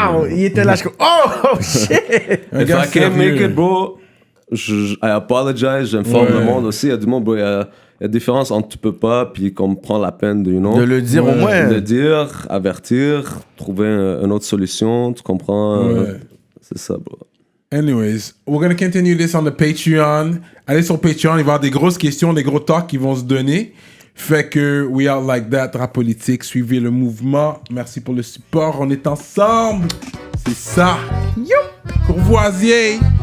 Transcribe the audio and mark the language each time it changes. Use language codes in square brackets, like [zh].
[fr] Il était là, je suis [en] oh shit! If I can't make it, bro, I apologize, [fr] j'informe le monde aussi. Il y a du monde, bro, il y a différence entre tu peux pas, puis qu'on prend la peine de, [en] you know, [fr] de le dire au moins. De le dire, avertir, trouver une autre solution, tu comprends? C'est ça, bro. [en] Anyways, we're going to continue this on the Patreon. [fr] Allez sur Patreon, il va y avoir des grosses questions, des gros talks qui vont se donner. Fait que [en] we are like that, [fr] rap politique. Suivez le mouvement. Merci pour le support. On est ensemble. C'est ça. Courvoisier.